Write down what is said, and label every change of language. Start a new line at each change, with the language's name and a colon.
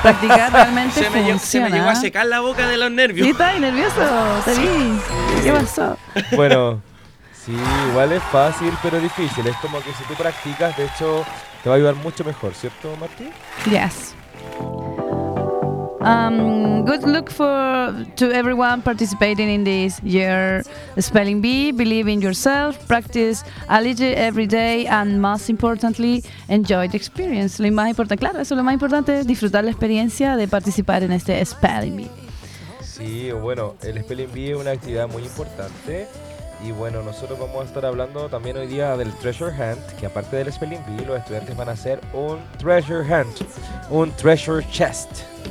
Spanish: Practicar realmente funciona. Se me llegó a secar la boca de los nervios. Sí, estáis nervioso, te vi. Sí. ¿Qué pasó? Bueno, sí, igual es fácil, pero difícil. Es como que si tú practicas, de hecho, te va a ayudar mucho mejor, ¿cierto, Martín?
English: Yes. Good luck to everyone participating in this year spelling bee. Believe in yourself, practice a little every day, and most importantly, enjoy the experience.
Spanish: Lo más importante, claro, eso es lo más importante, disfrutar la experiencia de participar en este spelling bee. Sí, bueno, el spelling bee es una actividad muy importante. Y bueno, nosotros vamos a estar hablando también hoy día del Treasure Hunt, que aparte del spelling bee, los estudiantes van a hacer un Treasure Hunt, un Treasure Chest.